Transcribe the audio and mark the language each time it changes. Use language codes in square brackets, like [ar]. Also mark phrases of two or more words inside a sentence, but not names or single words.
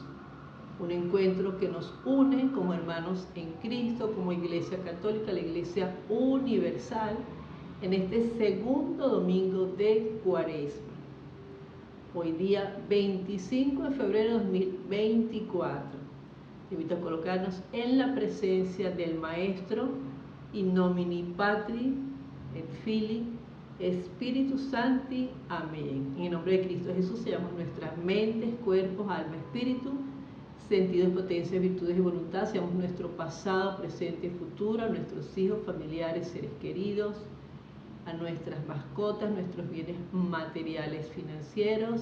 [es] Un encuentro que nos une como hermanos en Cristo, como Iglesia Católica, la Iglesia Universal, en este segundo domingo de Cuaresma. Hoy día 25 de febrero de 2024. Te invito a colocarnos en la presencia del Maestro, [la] in nomine Patri et Filii, [es] Espíritu Santi. Amén. En el nombre de Cristo Jesús sellamos nuestras mentes, cuerpos, alma, espíritu, sentidos, potencias, virtudes y voluntad. Seamos nuestro pasado, presente y futuro, a nuestros hijos, familiares, seres queridos, a nuestras mascotas, nuestros bienes materiales, financieros.